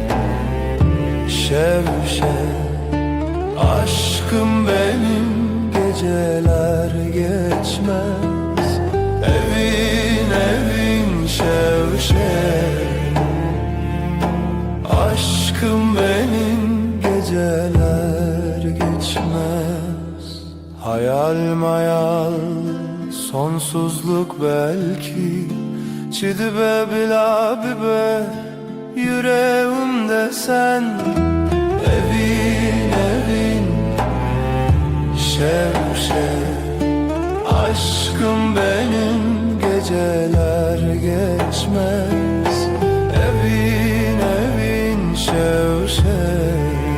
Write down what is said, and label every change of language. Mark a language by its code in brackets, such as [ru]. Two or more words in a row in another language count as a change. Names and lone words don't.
[ku] şev şev [tr] aşkım benim geceler geçmez [ku] Evin evin şev şev [tr] aşkım benim geceler geçmez Hayal mayal sonsuzluk belki [ku] Çidibe bila bibe [tr] yüreğimde sen [ku] Evin evin şev şev [tr] aşkım benim geceler geçmez [ku] Evin evin şev şev